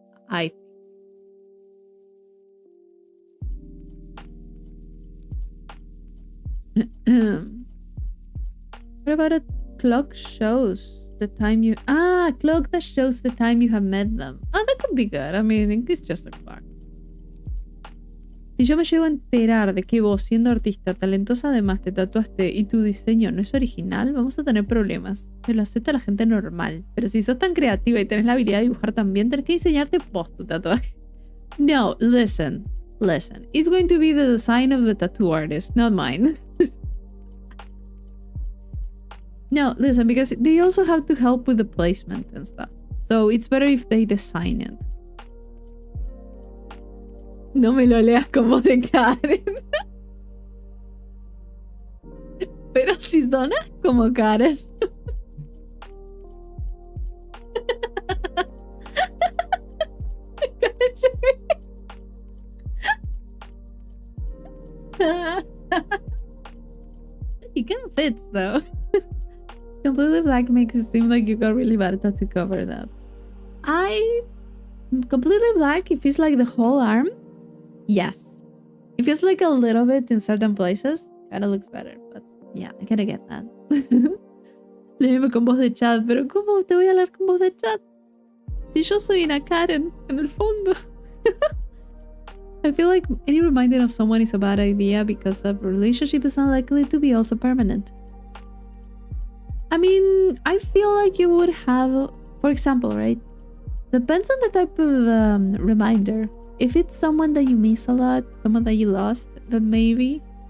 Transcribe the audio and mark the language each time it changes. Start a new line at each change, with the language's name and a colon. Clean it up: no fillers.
English: I What about a clock shows the time you clock that shows the time you have met them? Oh, that could be good. I mean, it's just a clock.
Spanish: Si yo me llego a enterar de que vos, siendo artista talentosa, además te tatuaste y tu diseño no es original, vamos a tener problemas. Se lo acepta la gente normal. Pero si sos tan creativa y tenés la habilidad de dibujar también, tenés que diseñarte vos tu tatuaje.
English: No, listen. It's going to be the design of the tattoo artist, not mine. No, listen, because they also have to help with the placement and stuff. So it's better if they design it.
Spanish: No me lo leas como de Karen. Pero si sonas como Karen.
English: It kind of fits though. Completely black makes it seem like you got really bad tattoo cover that. Completely black, if it's like the whole arm, yes. If it's like a little bit in certain places, kind of looks better. But yeah, I kind of get that.
Spanish: Léeme con voz de chat, pero ¿cómo te voy a leer con voz de chat? Si yo soy una Karen, en el fondo.
English: I feel like any reminder of someone is a bad idea because a relationship is unlikely to be also permanent. I mean, I feel like you would have, for example, right? Depends on the type of reminder. If it's someone that you miss a lot, someone that you lost, then maybe.